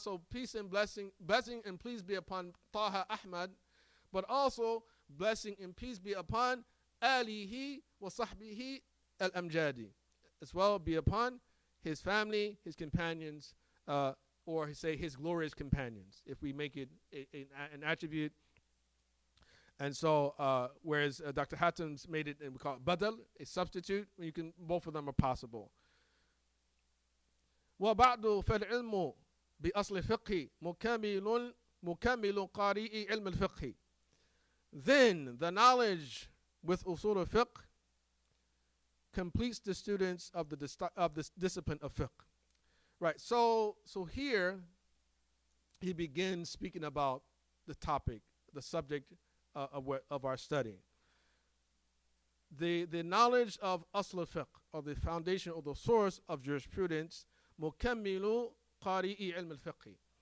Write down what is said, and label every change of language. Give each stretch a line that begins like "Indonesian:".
English: So peace and blessing and peace be upon Taha Ahmad, but also blessing and peace be upon
Arabic: alihi wa sahbihi al-amjadi,
English: as well be upon his family, his companions, or say his glorious companions, if we make it an attribute. And so, whereas Dr. Hatim's made it, and we call it badal, a substitute, both of them are possible.
Arabic: وَبَعْدُ فَالْعِلْمُ بِأَصْلِ الْفِقْهِ مُكَمِّلُ قَارِئِ عِلْمِ الْفِقْهِ.
English: Then the knowledge with Usul al-Fiqh completes the students of this discipline of fiqh. Right. So here he begins speaking about the topic, the subject of our study. The knowledge of asl al-fiqh, or the foundation or the source of jurisprudence, mukammilu qari'i ilm al-fiqh.